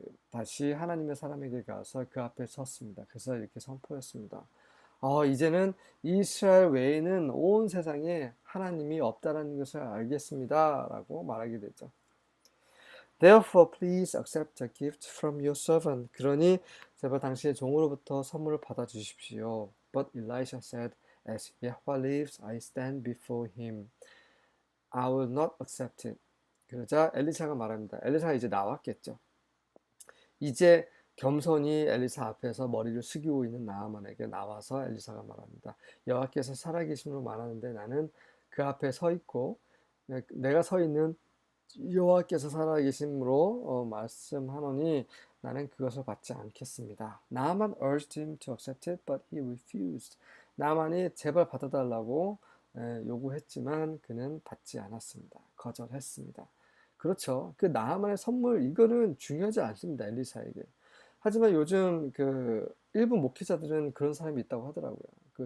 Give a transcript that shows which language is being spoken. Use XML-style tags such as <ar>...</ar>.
<ko>다시 하나님의 사람에게 가서 그 앞에 섰습니다. 그래서 이렇게 선포했습니다. 이제는 이스라엘 외에는 온 세상에 하나님이 없다는 것을 알겠습니다. 라고 말하게 되죠.</ko> <en>Therefore, please accept a gift from your servant.</en> <ko>그러니 제발 당신의 종으로부터 선물을 받아 주십시오.</ko> <en>But Elisha said, As Yahweh lives, I stand before him. I will not accept it.</en> <ko>그러자 엘리사가 말합니다. 엘리사가 이제 나왔겠죠. 이제 겸손히 엘리사 앞에서 머리를 숙이고 있는 나아만에게 나와서 엘리사가 말합니다. 여호와께서 살아계심으로 말하는데 나는 그 앞에 서 있고 내가 서 있는 여호와께서 살아계심으로 말씀하노니 나는 그것을 받지 않겠습니다.</ko> <en>나만 urged him to accept it, but he refused.</en> <ko>나만이 제발 받아달라고 요구했지만 그는 받지 않았습니다. 거절했습니다. 그렇죠. 그 나만의 선물 이거는 중요하지 않습니다. 엘리사에게. 하지만 요즘 일부 목회자들은 그런 사람이 있다고 하더라고요.</ko>